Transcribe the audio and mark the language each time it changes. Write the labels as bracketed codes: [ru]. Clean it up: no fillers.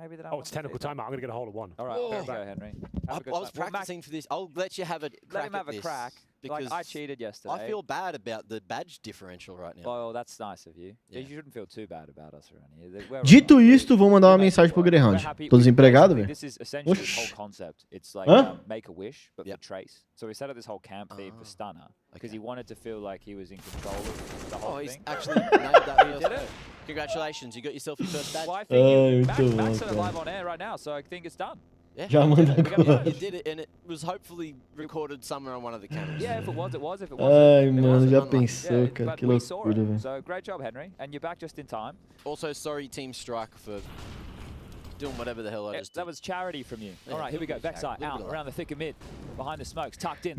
[en] Oh, it's technical timeout. I'm going to get a hold of one. All right, go, Henry. I was practicing for this. I'll let you have a crack. Let him have a crack. Like, I cheated yesterday. I feel bad about the badge differential right now. Well, that's nice of you. Yeah. You shouldn't feel too bad about us around here. [pt] Dito isto, vou mandar uma mensagem pro Grayhound. Tô desempregado, velho. [en] This is essentially the whole concept. It's like make a wish, but for Trace. So we set up this whole camp theme for Stunner because he wanted to feel like he was in control of the whole thing. He's actually nailed that. He did it. Congratulations, you got yourself your first badge. Well, I think Max said it live on air right now, so I think it's done. Yeah. [pt] Já manda agora. [en] You did it, and it was hopefully recorded somewhere on one of the cameras. Yeah, if it was, it was. If it [pt] Ai, [en] wasn't, [pt] mano, já pensou, cara, que loucura, velho. [en] So great job, Henry, and you're back just in time. Also, sorry, Team Strike, for doing whatever the hell I just did. That was charity from you. All right, here we go. Backside, out, around the thick of mid, behind the smokes, tucked in.